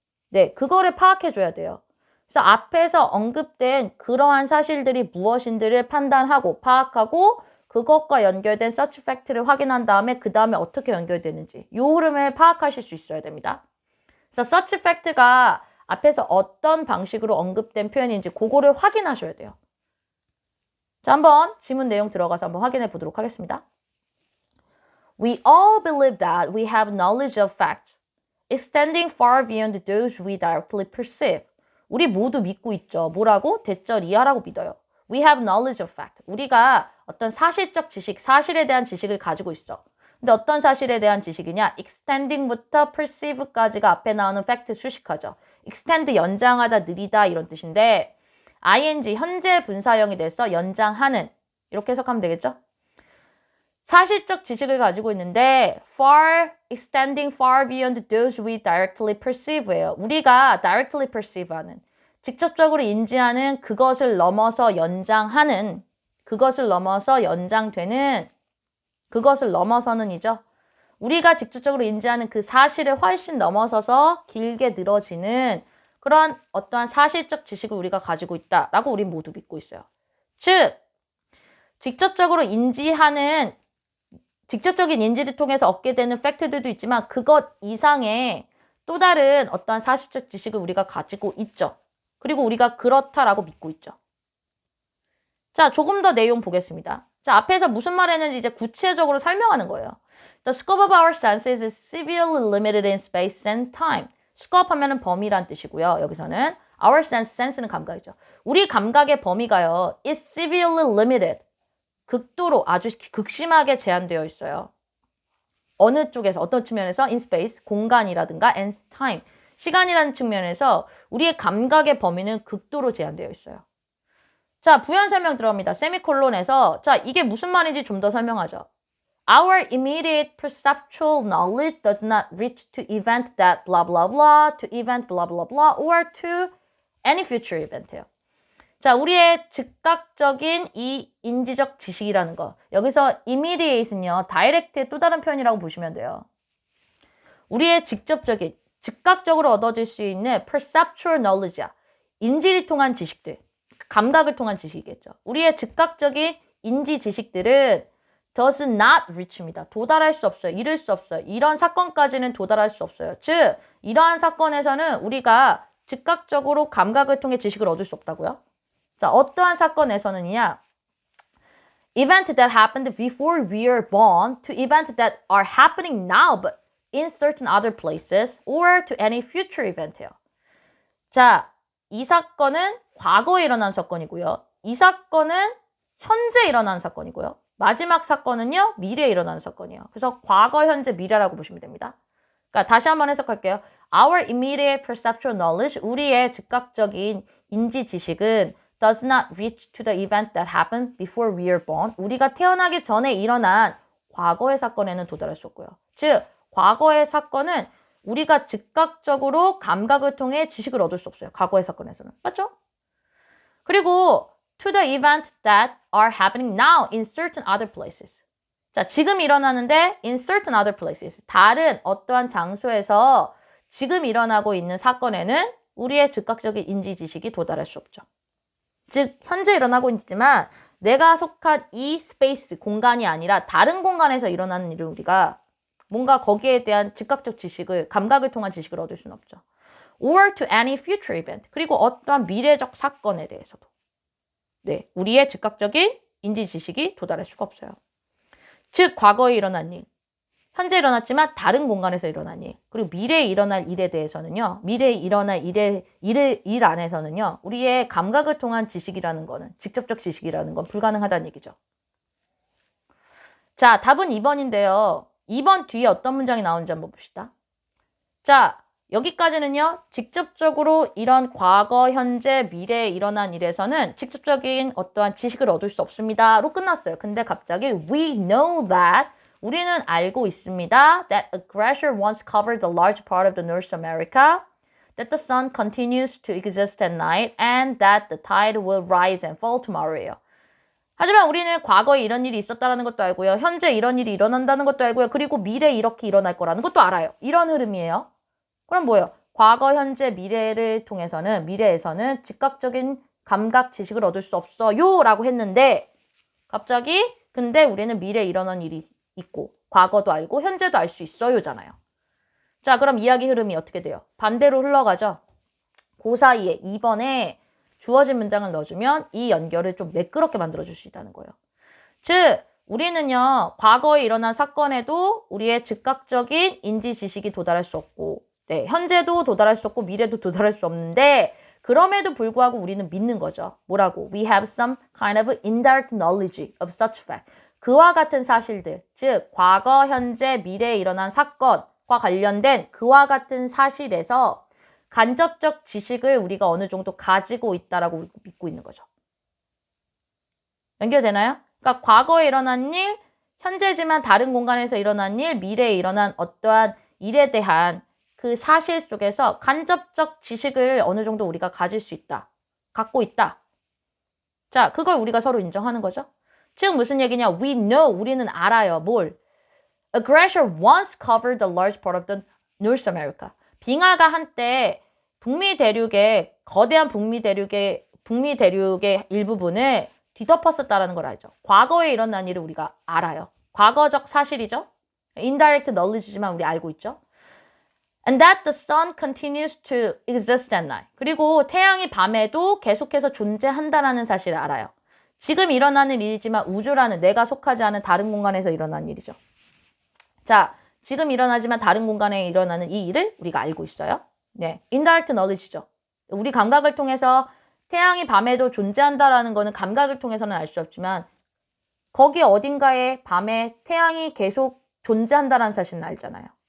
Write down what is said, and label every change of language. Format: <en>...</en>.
<ko>네, 그거를 파악해줘야 돼요. 그래서 앞에서 언급된 그러한 사실들이 무엇인지를 판단하고 파악하고 그것과 연결된 search fact를 확인한 다음에 그 다음에 어떻게 연결되는지 이 흐름을 파악하실 수 있어야 됩니다. 그래서 search fact가 앞에서 어떤 방식으로 언급된 표현인지 그거를 확인하셔야 돼요. 자, 한번 지문 내용 들어가서 한번 확인해 보도록 하겠습니다.</ko> <en>We all believe that we have knowledge of facts, extending far beyond those we directly perceive.</en> <ko>우리 모두 믿고 있죠. 뭐라고? 대절 이하라고 믿어요.</ko> <en>We have knowledge of fact.</en> <ko>우리가 어떤 사실적 지식, 사실에 대한 지식을 가지고 있어. 근데 어떤 사실에 대한 지식이냐? extending부터 perceive까지가 앞에 나오는 fact 수식하죠. extend 연장하다, 느리다 이런 뜻인데 ing 현재 분사형이 돼서 연장하는 이렇게 해석하면 되겠죠? 사실적 지식을 가지고 있는데</ko> <en>extending far beyond those we directly perceive</en> <ko>예요. 우리가</ko> <en>directly perceive</en> <ko>하는, 직접적으로 인지하는 그것을 넘어서 연장하는, 그것을 넘어서 연장되는, 그것을 넘어서는이죠. 우리가 직접적으로 인지하는 그 사실을 훨씬 넘어서서 길게 늘어지는 그러한 어떠한 사실적 지식을 우리가 가지고 있다라고 우리 모두 믿고 있어요. 즉, 직접적인 인지를 통해서 얻게 되는 팩트들도 있지만 그것 이상의 또 다른 어떠한 사실적 지식을 우리가 가지고 있죠. 그리고 우리가 그렇다라고 믿고 있죠. 자, 조금 더 내용 보겠습니다. 자, 앞에서 무슨 말 했는지 이제 구체적으로 설명하는 거예요.</ko> <en>The scope of our senses is severely limited in space and time.</en> <ko>scope 하면은 범위란 뜻이고요. 여기서는 our sense는 감각이죠. 우리 감각의 범위가요.</ko> <en>is severely limited.</en> <ko>극도로 아주 극심하게 제한되어 있어요. 어느 쪽에서 어떤 측면에서 in space, 공간이라든가 and time, 시간이라는 측면에서 우리의 감각의 범위는 극도로 제한되어 있어요. 자, 부연 설명 들어갑니다. 세미콜론에서 자, 이게 무슨 말인지 좀 더 설명하죠.</ko> <en>Our immediate perceptual knowledge does not reach to event that blah blah blah, to event blah blah blah, or to any future event예요.</en> <ko>자, 우리의 즉각적인 이 인지적 지식이라는 거. 여기서 immediate는요, direct의 또 다른 표현이라고 보시면 돼요. 우리의 직접적인, 즉각적으로 얻어질 수 있는 perceptual knowledge야. 인지를 통한 지식들, 감각을 통한 지식이겠죠. 우리의 즉각적인 인지 지식들은 does not reach입니다. 도달할 수 없어요. 이룰 수 없어요. 이런 사건까지는 도달할 수 없어요. 즉, 이러한 사건에서는 우리가 즉각적으로 감각을 통해 지식을 얻을 수 없다고요. 자, 어떠한 사건에서는요.</ko> <en>Event that happened before we are born to event that are happening now but in certain other places or to any future event예요.</en> <ko>자, 이 사건은 과거에 일어난 사건이고요. 이 사건은 현재 일어난 사건이고요. 마지막 사건은요. 미래에 일어난 사건이에요. 그래서 과거, 현재, 미래라고 보시면 됩니다. 그러니까 다시 한번 해석할게요.</ko> <en>Our immediate perceptual knowledge,</en> <ko>우리의 즉각적인 인지 지식은</ko> <en>does not reach to the event that happened before we are born.</en> <ko>우리가 태어나기 전에 일어난 과거의 사건에는 도달할 수 없고요. 즉, 과거의 사건은 우리가 즉각적으로 감각을 통해 지식을 얻을 수 없어요. 과거의 사건에서는. 맞죠?</ko> <en>그리고 to the event that are happening now in certain other places.</en> <ko>자, 지금 일어나는데</ko> <en>in certain other places.</en> <ko>다른 어떠한 장소에서 지금 일어나고 있는 사건에는 우리의 즉각적인 인지 지식이 도달할 수 없죠. 즉, 현재 일어나고 있지만 내가 속한 이 스페이스, 공간이 아니라 다른 공간에서 일어나는 일을 우리가 뭔가 거기에 대한 즉각적 지식을, 감각을 통한 지식을 얻을 수는 없죠.</ko> <en>Or to any future event.</en> <ko>그리고 어떠한 미래적 사건에 대해서도. 네, 우리의 즉각적인 인지 지식이 도달할 수가 없어요. 즉, 과거에 일어난 일, 현재 일어났지만 다른 공간에서 일어난 일, 그리고 미래에 일어날 일에 대해서는요, 미래에 일어날 일 안에서는요, 우리의 감각을 통한 지식이라는 거는, 직접적 지식이라는 건 불가능하다는 얘기죠. 자, 답은 2번인데요. 2번 뒤에 어떤 문장이 나오는지 한번 봅시다. 자, 여기까지는요, 직접적으로 이런 과거, 현재, 미래에 일어난 일에서는 직접적인 어떠한 지식을 얻을 수 없습니다로 끝났어요. 근데 갑자기</ko> <en>we know that,</en> <ko>우리는 알고 있습니다.</ko> <en>That a glacier once covered a large part of the North America, that the sun continues to exist at night, and that the tide will rise and fall tomorrow예요.</en> <ko>하지만 우리는 과거에 이런 일이 있었다는 것도 알고요. 현재 이런 일이 일어난다는 것도 알고요. 그리고 미래에 이렇게 일어날 거라는 것도 알아요. 이런 흐름이에요. 그럼 뭐예요? 과거, 현재, 미래에서는 즉각적인 감각 지식을 얻을 수 없어요 라고 했는데 갑자기 근데 우리는 미래에 일어난 일이 있고 과거도 알고 현재도 알 수 있어요 잖아요. 자, 그럼 이야기 흐름이 어떻게 돼요? 반대로 흘러가죠. 그 사이에 2번에 주어진 문장을 넣어주면 이 연결을 좀 매끄럽게 만들어줄 수 있다는 거예요. 즉, 우리는요, 과거에 일어난 사건에도 우리의 즉각적인 인지 지식이 도달할 수 없고, 네, 현재도 도달할 수 없고, 미래도 도달할 수 없는데, 그럼에도 불구하고 우리는 믿는 거죠. 뭐라고?</ko> <en>We have some kind of indirect knowledge of such fact.</en> <ko>그와 같은 사실들, 즉, 과거, 현재, 미래에 일어난 사건과 관련된 그와 같은 사실에서 간접적 지식을 우리가 어느 정도 가지고 있다라고 믿고 있는 거죠. 연결되나요? 그러니까 과거에 일어난 일, 현재지만 다른 공간에서 일어난 일, 미래에 일어난 어떠한 일에 대한 그 사실 속에서 간접적 지식을 어느 정도 우리가 가질 수 있다. 갖고 있다. 자, 그걸 우리가 서로 인정하는 거죠. 즉 무슨 얘기냐?</ko> <en>We know,</en> <ko>우리는 알아요. 뭘?</ko> <en>A glacier once covered a large part of the North America.</en> <ko>빙하가 한때 북미 대륙의 거대한 북미 대륙의 일부분을 뒤덮었었다라는 걸 알죠. 과거에 일어난 일을 우리가 알아요. 과거적 사실이죠. indirect knowledge지만 우리 알고 있죠.</ko> <en>And that the sun continues to exist at night.</en> <ko>그리고 태양이 밤에도 계속해서 존재한다라는 사실을 알아요. 지금 일어나는 일이지만 우주라는 내가 속하지 않은 다른 공간에서 일어나는 일이죠. 자, 지금 일어나지만 다른 공간에 일어나는 이 일을 우리가 알고 있어요. 네, indirect knowledge죠. 우리 감각을 통해서 태양이 밤에도 존재한다라는 거는 감각을 통해서는 알 수 없지만 거기 어딘가에 밤에 태양이 계속 존재한다라는 사실은 알잖아요.</ko>